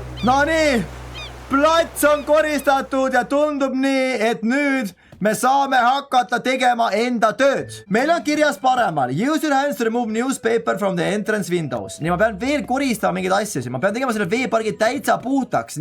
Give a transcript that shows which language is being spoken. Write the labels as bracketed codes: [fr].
[et] No nii, plats on koristatud ja tundub nii, et nüüd me saame hakata tegema enda tööd. Meil on kirjas paremal. [en] Use your hands to remove newspaper from the entrance windows. [et] Nii, ma pean veel koristama mingeid asju. Ma pean tegema selle veepargi täitsa puhtaks.